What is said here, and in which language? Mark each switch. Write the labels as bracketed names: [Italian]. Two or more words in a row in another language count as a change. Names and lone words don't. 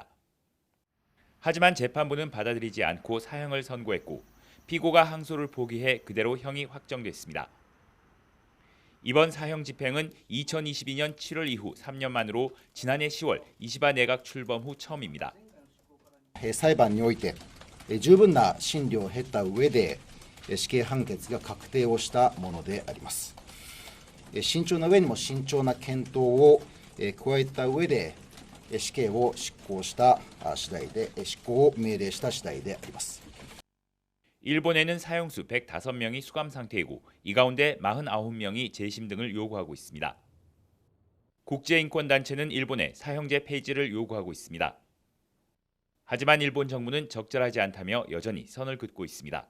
[Korean] 하지만 재판부는 받아들이지 않고 사형을 선고했고 피고가 항소를 포기해 그대로 형이 확정됐습니다. 이번 사형 집행은 2022년 7월 이후 3년 만으로 지난해 10월 이시바 내각 출범 후 처음입니다. [Japanese] 裁判において十分な審理を経た上で死刑判決が確定をしたものであります。慎重な上にも慎重な検討を加えた上で死刑を執行した次第で執行を命令した次第であります。 [Korean] 일본에는 사형수 105명이 수감 상태이고 이 가운데 49명이 재심 등을 요구하고 있습니다. 국제인권단체는 일본에 사형제 폐지를 요구하고 있습니다. 하지만 일본 정부는 적절하지 않다며 여전히 선을 긋고 있습니다.